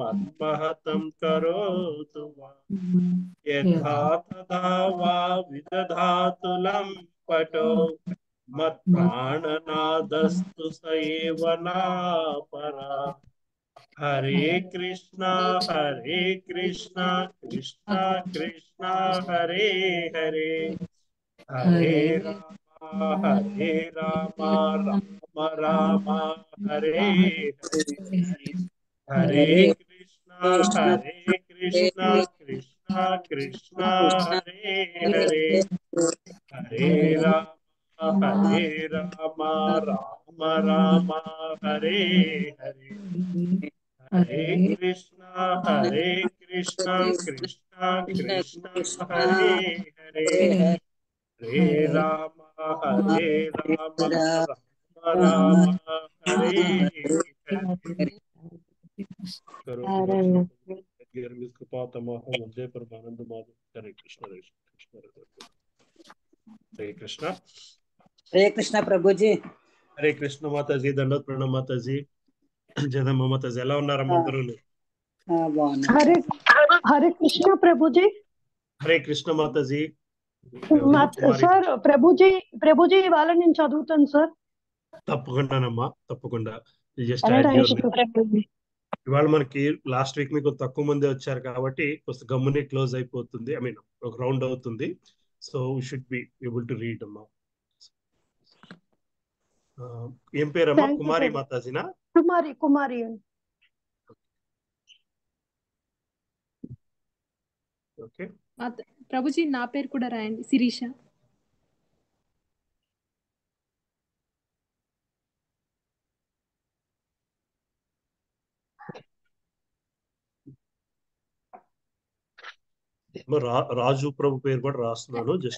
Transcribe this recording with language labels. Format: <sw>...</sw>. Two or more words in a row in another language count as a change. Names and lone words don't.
<sa>మన్మహతం కరోతు వా యథా తథా వా విదధాతు లంపటో మత్ప్రాణనాదస్తు సయేవ నాపరా హరే కృష్ణ కృష్ణ కృష్ణ హరే హరే హరే రామ రామ రామ హరే హరే హరే కృష్ణ కృష్ణ కృష్ణ హరే హరే హరే రామ రామ రామ హరే హరే హరే కృష్ణ కృష్ణ కృష్ణ హరే హరే హరే రామ రామ హరే హరే కృపాతమహం వందే పరమానంద మాధవ.</sa> <te>హరే కృష్ణ హరే కృష్ణ. హరే కృష్ణ ప్రభుజీ. హరే కృష్ణ మాతాజీ. దండోత్ ప్రణామ్ మాతాజీ. జగదమ్మ మాతాజీ ఎలా ఉన్నారమ్మ అందరూ? హరే కృష్ణ ప్రభుజీ. హరే కృష్ణ మాతాజీ. సార్ ప్రభుజీ ఇవాళ నేను చదువుతాను సార్. తప్పకుండానమ్మా, తప్పకుండా. ఇవాళ మనకి</te> <en>last week</en> <te>మీకు తక్కువ మంది వచ్చారు కాబట్టి కొంచెం గమ్ముని క్లోజ్ అయిపోతుంది,</te> <en>I mean</en> <te>ఒక రౌండ్ అవుతుంది.</te> <en>so we should be able to read</en> <te>అమ్మా. ఏం పేరమ్మా? కుమారి మాతాజీనా? కుమారి. ఓకే ప్రభుజీ నా పేరు కూడా రాయండి, శిరీష. రాజు ప్రభు పేరు కూడా రాస్తున్నాను జస్ట్.</te>